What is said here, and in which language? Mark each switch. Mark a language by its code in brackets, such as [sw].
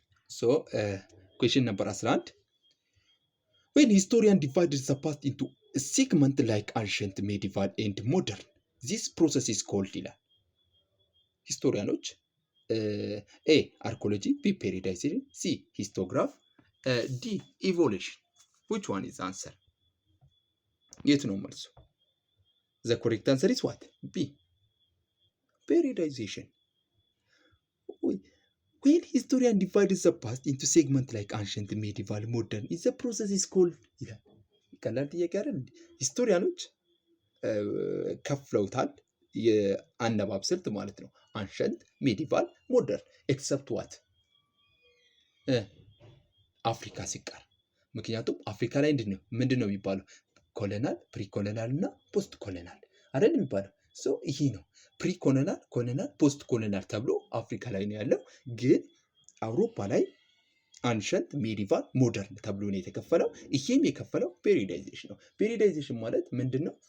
[en] ሶ ኩዌሽን ነምበር 11 when historian divided the past into a segment like ancient, medieval and modern this process is called [am] ይላል። [en] ሂስቶሪያኖች ኤ አርኮሎጂ፣ ቢ ፔሪዳይዜሽን፣ ሲ ሂስቶግራፍ፣ ዲ ኢቮሉሽን። which one is the answer? [am] የት ነው መልሱ? [en] The correct answer is what? B. Periodization. When historian divides the past into segments like ancient, medieval, modern, is the process is called [am] ይላል። ቀላል ጥያቄ አይደል? ሂስቶሪያኖች ከፍለውታል የአነባብ ስልት ማለት ነው። አንሸንት፣ ሜዲቫል፣ ሞደርን ኤክሰፕት ዋት አፍሪካ ሲቀር። ምክንያቱም አፍሪካ ላይ ምንድን ነው የሚባለው? ኮሎናል፣ ፕሪኮሎናል እና ፖስት ኮሎናል አይደል የሚባለው። ሶ ይሄ ነው ፕሪኮሎናል፣ ኮሎናል፣ ፖስት ኮሎናል ተብሎ አፍሪካ ላይ ነው ያለው። ግን አውሮፓ ላይ አንሸንት፣ ሜዲቫል፣ ሞደርን ተብሎ ነው የተከፈለው። ይሄም የከፈለው ፔሪዳይዜሽን ነው። ፔሪዳይዜሽን ማለት ምንድን ነው?